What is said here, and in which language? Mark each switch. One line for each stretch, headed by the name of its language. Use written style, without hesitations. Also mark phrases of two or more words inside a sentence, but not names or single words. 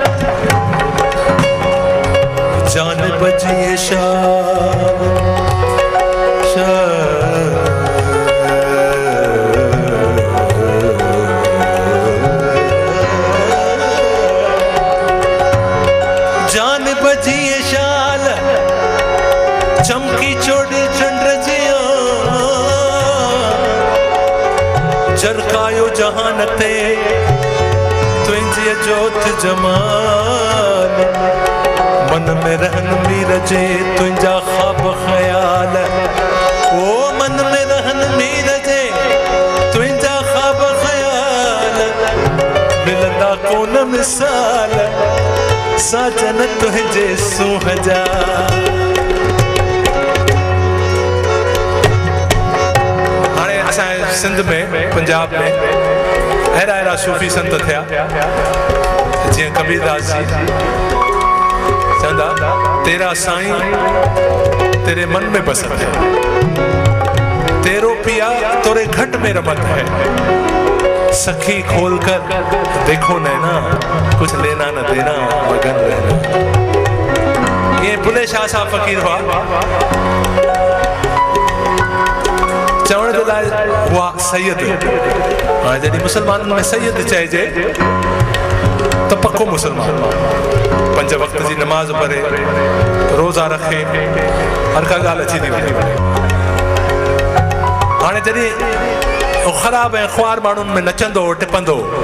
Sindhi: जान बजी शाल चमकी चोड़ चंड जिया जरकायो जहान ते तुंहिंजी जोत जमाल मन में रहन मीर जे तुंहिंजा ख्वाब ख्याल ओ मन में रहन मीर जे तुंहिंजा ख्वाब ख्याल मिलंदा कोन मिसाल साजन तुझे सुहजा हाणे असांजे सिंध में पंजाब में अहिड़ा सूफ़ी संत थिया जीअं कबीरदास जी चवंदा
Hindi: तेरा साईं तेरे मन में बसत है तेरो पिया तोरे घट में रमत है सखी खोल कर देखो नैना कुछ लेना न देना मगन रहना
Sindhi: ये बुले शाह साहब फ़कीर हुआ चवण जे लाइ हुआ सैयद हाणे जॾहिं मुसलमाननि में सैयद चइजे त पको मुसलमान 5 वक़्त जी नमाज़ पढ़े रोज़ा रखे हर का ॻाल्हि अची थी वञे हाणे जॾहिं ख़राब ऐं ख्वार माण्हुनि में नचंदो टिपंदो